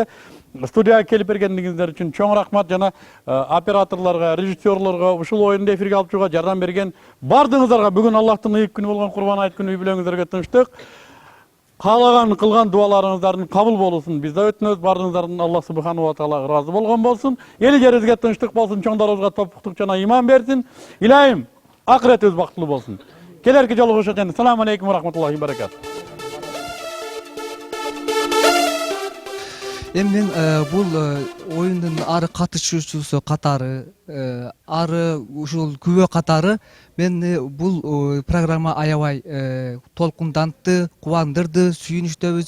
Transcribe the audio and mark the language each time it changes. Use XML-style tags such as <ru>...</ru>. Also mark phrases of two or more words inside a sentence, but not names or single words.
<ky>Студияга келип бергендигиңиздер үчүн чоң рахмат. Жана операторлорго, режиссерлорго, ушул оюнду эфирге алып чыгууга жардам берген бардыгыңыздарга бүгүн Аллахтын ыйык күнү болгон Курбан айт күнү үй бүлөңүздөргө тынчтык, каалаган кылган дуаларыңыздардын кабыл болуусун биз да өтүнөбүз. Бардыгыңыздардын</ky> <ar>الله سبحانه وتعالى</ar> <ky>ыраазы болгон болсун. Эл жерибизге тынчтык болсун, чоңдорубузга топуктук жана иман берсин. Илайым акыретибиз бактылуу болсун. Келерки жолугушат энд.</ky> <ar>السلام عليكم ورحمة الله وبركاته.</ar> <ky>Эми мен бул оюндун ары катышуучусу катары, ары ушул күбө катары мен бул программа аябай толкундантты, кубандырды, сүйүнүчтөбүз.</ky>